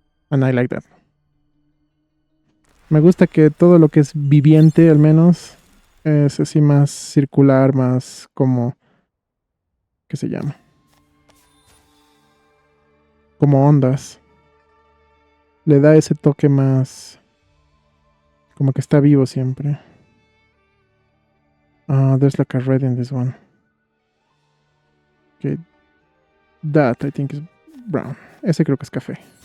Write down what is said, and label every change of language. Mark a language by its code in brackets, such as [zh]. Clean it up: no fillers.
[en] And I like that. [es] Me gusta que todo lo que es viviente, al menos, es así más circular, más como... ¿Qué se llama? Como ondas. Le da ese toque más... Como que está vivo siempre. [en] There's like a red in this one. Okay. That I think is brown. [es] Ese creo que es café.